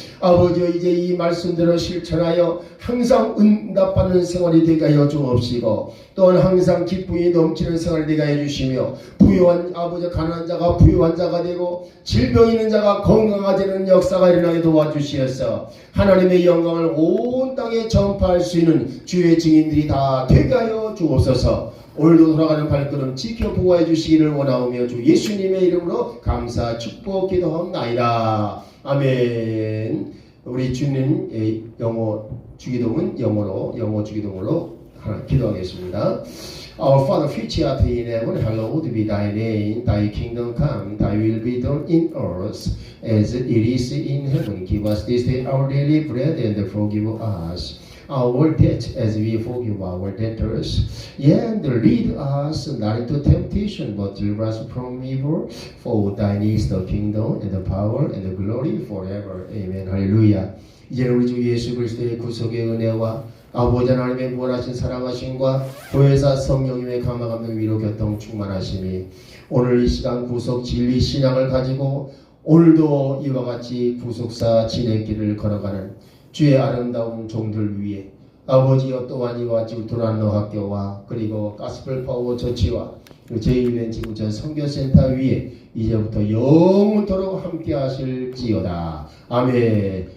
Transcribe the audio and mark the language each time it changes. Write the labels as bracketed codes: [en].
[ko] 아버지 이제 이 말씀대로 실천하여 항상 응답받는 생활이 되게 하여 주옵시고, 또한 항상 기쁨이 넘치는 생활이 되게 하여 주시며, 부유한 아버지 가난한 자가 부유한 자가 되고 질병 있는 자가 건강해지는 역사가 일어나게 도와주시어서 하나님의 영광을 온 땅에 전파할 수 있는 주의 증인들이 다 되게 하여 주옵소서. 오늘도 돌아가는 발걸음 지켜 보호해 주시기를 원하오며 주 예수님의 이름으로 감사 축복 기도하옵나이다. 아멘. 우리 주님 영어 주기도문 영어 주기도문으로 기도하겠습니다. [en] Our Father, which art in heaven, hallowed be thy name. Thy kingdom come, thy will be done in earth as it is in heaven. Give us this day our daily bread, and forgive us our debt as we forgive our debtors. And lead us not into temptation, but deliver us from evil. For thine is the kingdom, and the power, and the glory forever. Amen. [ko] 할렐루야. 이제 우리 주 예수 그리스도의 구속의 은혜와 아버지 하나님의 무한하신 사랑하심과 보혜사 성령님의 감화 감동 위로 교통 충만하심이 오늘 이 시간 구속 진리 신앙을 가지고 오늘도 이와 같이 구속사 진행길을 걸어가는 주의 아름다운 종들 위에 아버지여 또한 이와 같이 울트라노 학교와 그리고 가스펠 파워 처치와 제1벤 지구촌 선교센터 위에 이제부터 영원토록 함께 하실지어다. 아멘.